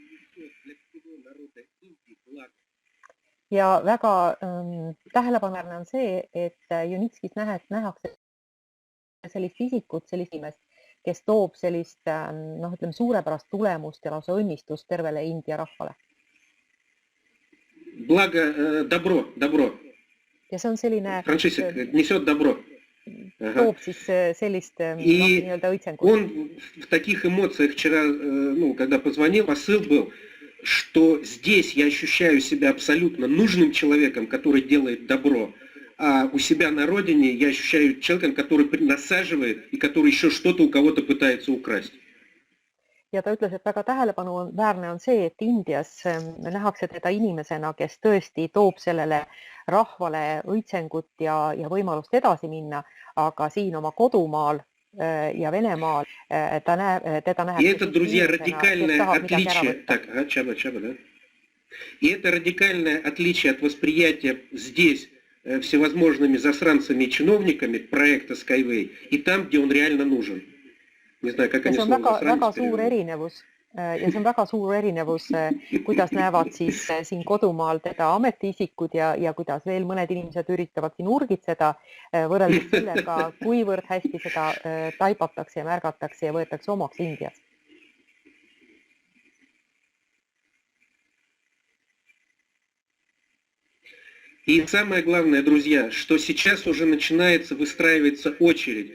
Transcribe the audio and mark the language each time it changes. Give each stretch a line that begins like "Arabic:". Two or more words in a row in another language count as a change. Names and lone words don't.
Estonian: Ja väga tähelepaneline on see, et Junitskis nähakse sellist isikut, sellist inimest, kes toob sellist ütleme, suurepärast tulemust ja lausa õnnistust tervele India rahvale.
Russian: Благо, добро.
Estonian: Ja see on selline...
Russian: Франчесик несет добро.
Estonian: Toob siis sellist nii-öelda õitsengut.
Russian: Он в таких эмоциях вчера, когда позвонил, посыл был, что здесь я ощущаю себя абсолютно нужным человеком, который делает добро, а у себя на родине я ощущаю человеком, который насаживает и который еще что-то у кого-то пытается украсть.
Estonian: Ja ta ütles, et väga tähelepanuväärne on see, et Indias nähakse teda inimesena, kes tõesti toob sellele rahvale õitsengut ja võimalust edasi minna, aga siin oma kodumaal ja Venemaal teda nähakse...
Russian: И это, друзья, радикальное отличие... Так, Чаба, да? И это радикальное отличие от восприятия здесь всевозможными засранцами и чиновниками проекта Skyway и там, где он реально нужен. Не знаю, как они слово засранец переводят.
Estonian: Ja see on väga suur erinevus, kuidas näevad siis siin kodumaal teda ametiisikud ja kuidas veel mõned inimesed üritavad siin urgitseda võrreldes sellega, kuivõrd hästi seda taipatakse ja märgatakse ja võetakse omaks Indias.
Russian: И самое главное, друзья, что сейчас уже выстраивается очередь.